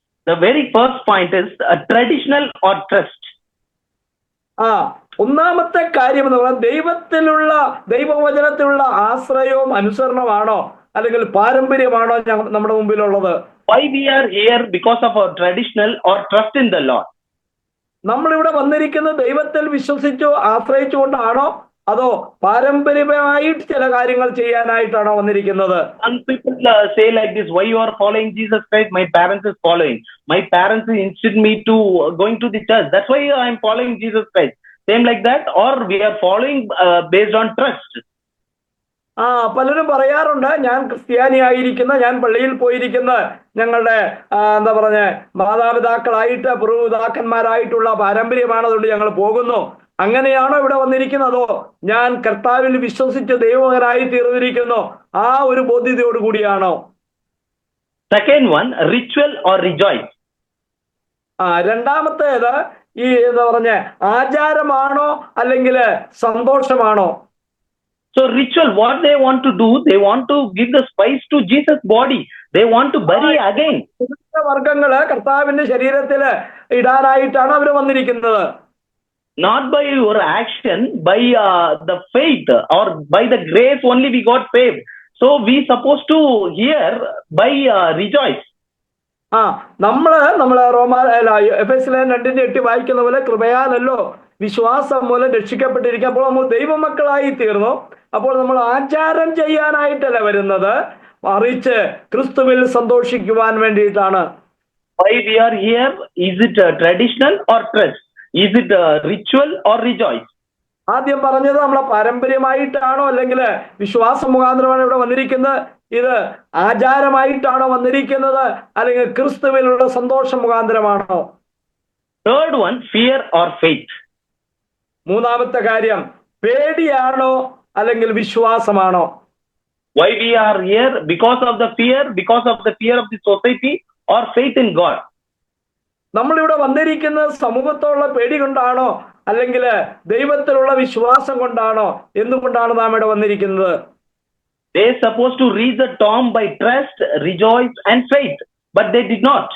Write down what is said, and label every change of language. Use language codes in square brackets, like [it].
[en] The very first point is traditional or trust. [ml] ഒന്നാമത്തെ കാര്യം എന്ന് പറഞ്ഞാൽ ദൈവവചനത്തിലുള്ള ആശ്രയവും അനുസരണമാണോ അല്ലെങ്കിൽ പാരമ്പര്യമാണോ നമ്മുടെ മുമ്പിലുള്ളത്? [en] Why we are here? Because of our traditional or trust in the Lord. [ml] നമ്മളിവിടെ വന്നിരിക്കുന്നത് ദൈവത്തിൽ വിശ്വസിച്ചോ ആശ്രയിച്ചുകൊണ്ടാണോ അതോ പാരമ്പര്യമായിട്ട് ചില കാര്യങ്ങൾ ചെയ്യാനായിട്ടാണോ വന്നിരിക്കുന്നത്? [en] Some people say like this, why you are following Jesus Christ? My parents is following. My parents insist me to going to the church. That's why I am following Jesus Christ. Same like that, or we are following based on trust. [ml] പലരും പറയാറുണ്ട്, ഞാൻ ക്രിസ്ത്യാനിയായിരിക്കുന്ന, ഞാൻ പള്ളിയിൽ പോയിരിക്കുന്ന, ഞങ്ങളുടെ എന്താ പറഞ്ഞ മാതാപിതാക്കളായിട്ട് പൂർവ്വപിതാക്കന്മാരായിട്ടുള്ള പാരമ്പര്യമാണ്, അതുകൊണ്ട് ഞങ്ങൾ പോകുന്നു. അങ്ങനെയാണോ ഇവിടെ വന്നിരിക്കുന്നതോ ഞാൻ കർത്താവിൽ വിശ്വസിച്ച് ദൈവമകനായി തീർന്നിരിക്കുന്നു, ആ ഒരു ബോധ്യതയോട് കൂടിയാണോ? [en] Second one, ritual or rejoice. [ml] രണ്ടാമത്തേത് ഈ എന്താ പറഞ്ഞ ആചാരമാണോ അല്ലെങ്കിൽ സന്തോഷമാണോ? [en] So ritual, what they want to do, they want to give the spice to Jesus' body. They want to bury again. [ml] വർഗങ്ങള് കർത്താവിന്റെ ശരീരത്തില് ഇടാനായിട്ടാണ് അവർ വന്നിരിക്കുന്നത്. [en] Not by your action, by the faith or by the grace only we got saved. So we supposed to hear by rejoice. [ml] നമ്മള് എഫെസ്യർ 2:8 വായിക്കുന്ന പോലെ കൃപയാലല്ലോ വിശ്വാസം മൂലം രക്ഷിക്കപ്പെട്ടിരിക്കുക. അപ്പോൾ നമ്മൾ ദൈവമക്കളായി തീർന്നു. അപ്പോൾ നമ്മൾ ആചാരം ചെയ്യാനായിട്ടല്ല വരുന്നത്, മറിച്ച് ക്രിസ്തുവിൽ സന്തോഷിക്കുവാൻ വേണ്ടിയിട്ടാണ്. [en] Why we are here? Is it traditional or trust? Is it ritual or rejoice? [ml] ആദ്യം പറഞ്ഞത് നമ്മളെ പാരമ്പര്യമായിട്ടാണോ അല്ലെങ്കിൽ വിശ്വാസം മുഖാന്തരമാണ് ഇവിടെ വന്നിരിക്കുന്നത്, ഇത് ആചാരമായിട്ടാണോ വന്നിരിക്കുന്നത്, അല്ലെങ്കിൽ ക്രിസ്തുവിലുള്ള സന്തോഷം മുഖാന്തരമാണോ? [en] Third one, fear or faith. [ml] മൂന്നാമത്തെ കാര്യം പേടിയാണോ അല്ലെങ്കിൽ വിശ്വാസമാണോ? [en] Why we are here? Because of the fear of the society or faith in God. [ml] നമ്മളിവിടെ വന്നിരിക്കുന്നത് സമൂഹത്തോടുള്ള പേടി കൊണ്ടാണോ അല്ലെങ്കിൽ ദൈവത്തിലുള്ള വിശ്വാസം കൊണ്ടാണോ? എന്തുകൊണ്ടാണ് നാം ഇവിടെ വന്നിരിക്കുന്നത്? [en] They supposed to reach the tomb by trust, rejoice and faith, but they did not.